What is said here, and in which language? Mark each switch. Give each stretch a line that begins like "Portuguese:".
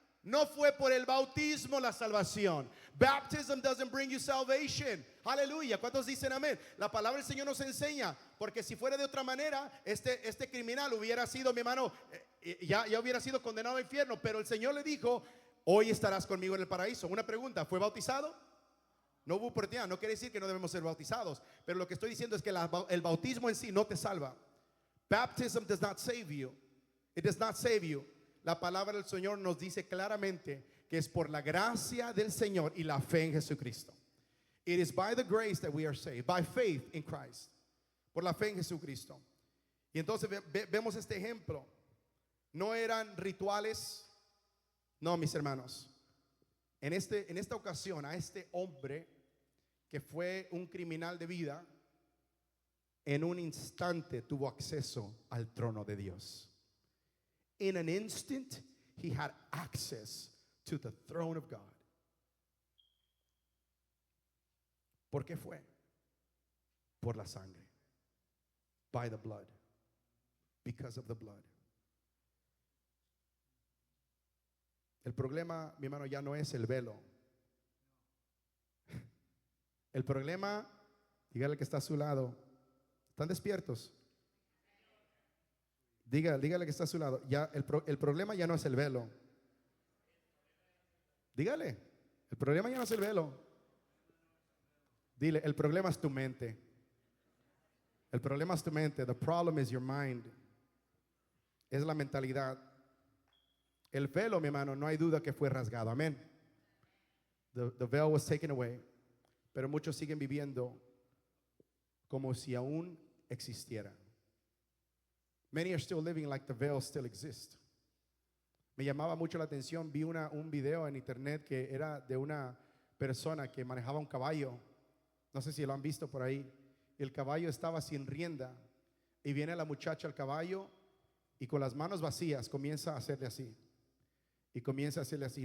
Spanish: No fue por el bautismo la salvación.
English: Baptism doesn't bring you salvation.
Spanish: Aleluya. ¿Cuántos dicen amén? La palabra del Señor nos enseña, porque si fuera de otra manera, este criminal hubiera sido, mi hermano, ya hubiera sido condenado al infierno. Pero el Señor le dijo: hoy estarás conmigo en el paraíso. Una pregunta: ¿fue bautizado? No hubo oportunidad. No quiere decir que no debemos ser bautizados, pero lo que estoy diciendo es que el bautismo en sí no te salva.
English: Baptism does not save you. It does not save you.
Spanish: La palabra del Señor nos dice claramente que es por la gracia del Señor y la fe en Jesucristo.
English: It is by the grace that we are saved, by faith in Christ.
Spanish: Por la fe en Jesucristo. Y entonces vemos este ejemplo. No eran rituales. No, mis hermanos. En esta ocasión, a este hombre que fue un criminal de vida, en un instante tuvo acceso al trono de Dios.
English: In an instant, he had access to the throne of God.
Spanish: ¿Por qué fue? Por la sangre.
English: By the blood. Because of the blood.
Spanish: El problema, mi hermano, ya no es el velo. El problema, dígale que está a su lado. ¿Están despiertos? Dígale que está a su lado. Ya el problema ya no es el velo. Dígale, el problema ya no es el velo. Dile, el problema es tu mente. El problema es tu mente.
English: The problem is your mind.
Spanish: Es la mentalidad. El velo, mi hermano, no hay duda que fue rasgado. Amén.
English: The veil was taken away.
Spanish: Pero muchos siguen viviendo como si aún existiera.
English: Many are still living like the veil still exists.
Spanish: Me llamaba mucho la atención, vi un video en internet que era de una persona que manejaba un caballo. No sé si lo han visto por ahí. El caballo estaba sin rienda y viene la muchacha al caballo y con las manos vacías comienza a hacerle así. Y comienza a hacerle así.